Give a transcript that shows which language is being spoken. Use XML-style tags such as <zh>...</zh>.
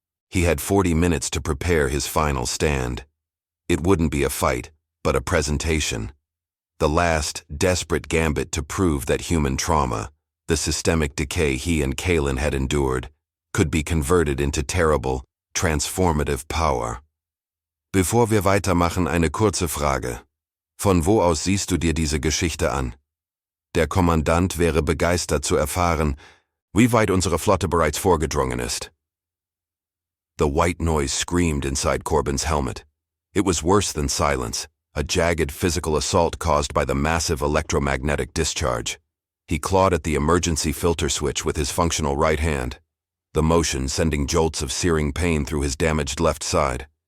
<en>He had 40 minutes to prepare his final stand. It wouldn't be a fight, but a presentation. The last, desperate gambit to prove that human trauma, the systemic decay he and Kalen had endured, could be converted into terrible, transformative power.</en> <de>Bevor wir weitermachen, eine kurze Frage. Von wo aus siehst du dir diese Geschichte an? Der Kommandant wäre begeistert zu erfahren, wie weit unsere Flotte bereits vorgedrungen ist.</de> <en>The white noise screamed inside Corbin's helmet. It was worse than silence, a jagged physical assault caused by the massive electromagnetic discharge. He clawed at the emergency filter switch with his functional right hand, the motion sending jolts of searing pain through his damaged left side.</en>